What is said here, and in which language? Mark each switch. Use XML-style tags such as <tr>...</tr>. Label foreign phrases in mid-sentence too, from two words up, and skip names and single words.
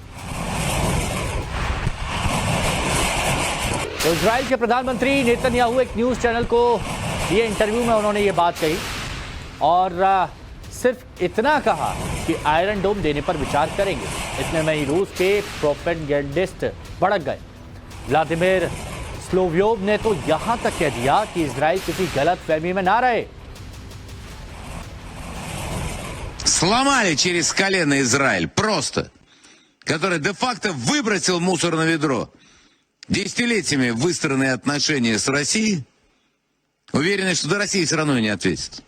<hi>तो इजराइल के प्रधानमंत्री नेतन्याहू एक न्यूज चैनल को दिए इंटरव्यू में उन्होंने ये बात कही और सिर्फ इतना कहा कि आयरन डोम देने पर विचार करेंगे। इतने में ही रूस के प्रोपेगेंडिस्ट भड़क गए। व्लादिमीर स्लोव्योव ने तो यहां तक कह दिया कि इजराइल किसी गलत फहमी में ना रहे।</hi> <ru>Сломали через колено Израиль, просто, который де-факто выбросил мусор на ведро. Десятилетиями выстроенные отношения с Россией, уверены, что до России все равно не ответит.</ru>